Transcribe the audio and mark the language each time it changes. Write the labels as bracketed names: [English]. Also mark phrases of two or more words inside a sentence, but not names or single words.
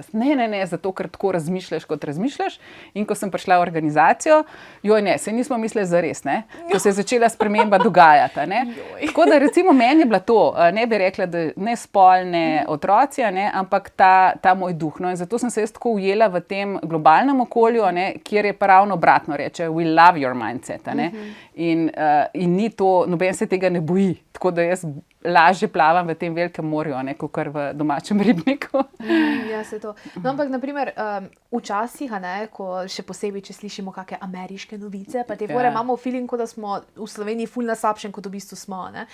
[Slovenian] Ne, zato, ker tako razmišljaš, kot razmišljaš, in ko sem prišla v organizacijo, se nismo mislili zares, ne, ko se je začela sprememba dogajati, ne. Tako da, recimo, meni je bila to, ne bi rekla, da ne spol, ne otroci, ne, ampak ta moj duh, no, in zato sem se jaz tako ujela v tem globalnem okolju, ne, kjer je pa ravno obratno, reče, [English] we love your mindset, [Slovenian] ne, in ni to, noben se tega ne boji, tako da jaz lažje plavam v tem velikem morju, ne, kakor v domačem ribniku. Ja, se to. No, ampak, naprimer, včasih, ko še posebej, če slišimo kakšne ameriške novice, pa te fore imamo feeling, da smo v Sloveniji ful na slabšem, kot v bistvu smo, ne.